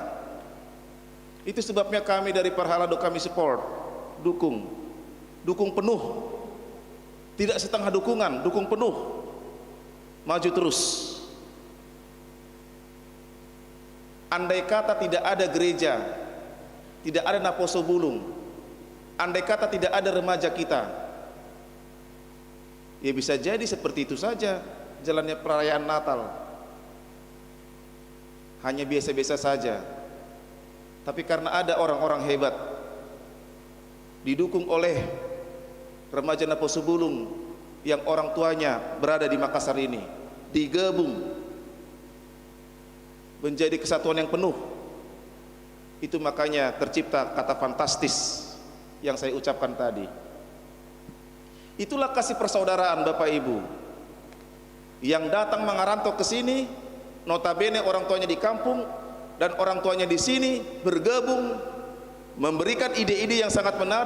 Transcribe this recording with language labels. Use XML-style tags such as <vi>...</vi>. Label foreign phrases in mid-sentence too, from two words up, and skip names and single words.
<id>Itu sebabnya kami dari Parhalado kami support, dukung penuh, tidak setengah dukungan, dukung penuh, maju terus. Andai kata tidak ada gereja, tidak ada apostol bulung, andai kata tidak ada remaja kita, ya bisa jadi seperti itu saja jalannya perayaan Natal. Hanya biasa-biasa saja. Tapi karena ada orang-orang hebat, didukung oleh remaja apostol bulung yang orang tuanya berada di Makassar ini, digabung menjadi kesatuan yang penuh. Itu makanya tercipta kata fantastis yang saya ucapkan tadi. Itulah kasih persaudaraan Bapak Ibu yang datang mengarantau ke sini, notabene orang tuanya di kampung dan orang tuanya di sini bergabung memberikan ide-ide yang sangat menarik.</id>